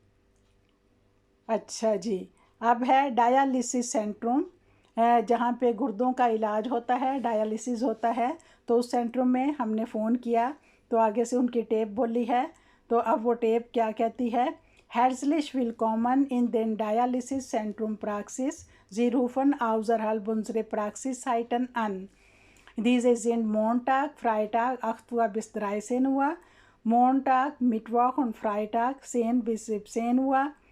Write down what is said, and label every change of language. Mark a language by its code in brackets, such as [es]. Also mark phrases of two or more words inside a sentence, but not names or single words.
[ur] اچھا جی، اب ہے ڈائیالسس سینٹرم، جہاں پہ گردوں کا علاج ہوتا ہے، ڈائیالسس ہوتا ہے. تو اس سینٹرم میں ہم نے فون کیا تو آگے سے ان کی ٹیپ بولی ہے. تو اب وہ ٹیپ کیا کہتی ہے؟ [de] ہیرزلش willkommen in den Dialysis Zentrum Praxis. Sie rufen außerhalb Praxiszeiten an. Diese sind Montag, Freitag 8 Uhr bis 13 Uhr, Montag, Mittwoch und Freitag 10 bis 17 Uhr.